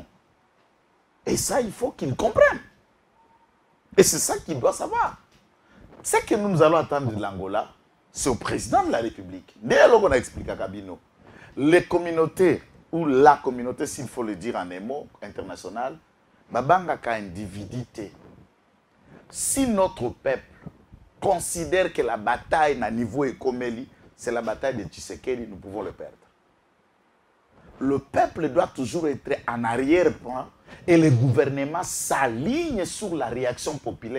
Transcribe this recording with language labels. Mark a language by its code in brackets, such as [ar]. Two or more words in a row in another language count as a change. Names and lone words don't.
[fr] Et ça, il faut qu'il comprenne. Et c'est ça qu'il doit savoir. Ce que nous allons attendre de l'Angola, c'est au président de la République. Dès lors qu'on a expliqué à Kabino, les communautés, ou la communauté, s'il faut le dire en un mot international, [lua] babanga ka individuité. [fr] Si notre peuple considère que la bataille à niveau Ekomeli, c'est la bataille de Tshisekedi, nous pouvons le perdre. Le peuple doit toujours être en arrière-plan et le gouvernement s'aligne sur la réaction populaire.